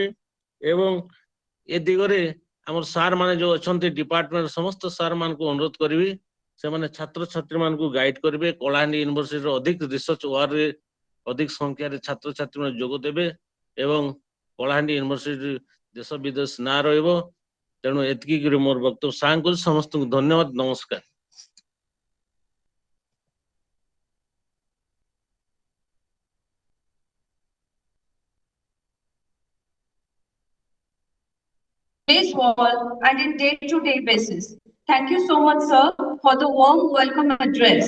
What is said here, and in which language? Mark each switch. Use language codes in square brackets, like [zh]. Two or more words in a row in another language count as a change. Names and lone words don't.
[or] ଏବଂ ଏ ଦିଗରେ ଆମର ସାର୍ ମାନେ ଯୋଉ ଅଛନ୍ତି ଡିପାର୍ଟମେଣ୍ଟ, ସମସ୍ତ ସାର୍ ମାନଙ୍କୁ ଅନୁରୋଧ କରିବି ସେମାନେ ଛାତ୍ରଛାତ୍ରୀ ମାନଙ୍କୁ ଗାଇଡ କରିବେ। କଳାହାଣ୍ଡି ୟୁନିଭର୍ସିଟିର ଅଧିକ ରିସର୍ଚ୍ଚ ୱାର୍କରେ ଅଧିକ ସଂଖ୍ୟାରେ ଛାତ୍ରଛାତ୍ରୀ ମାନେ ଯୋଗ ଦେବେ ଏବଂ କଳାହାଣ୍ଡି ୟୁନିଭର୍ସିଟି ଦେଶ ବିଦେଶ ନାଁ ରହିବ। ତେଣୁ ଏତିକି କରି ମୋର ବକ୍ତବ୍ୟ ସାଙ୍ଗ କରୁଛି। ସମସ୍ତଙ୍କୁ ଧନ୍ୟବାଦ, ନମସ୍କାର। [en] Today's world and in day-to-day basis. Thank you so much, sir, for the warm welcome address.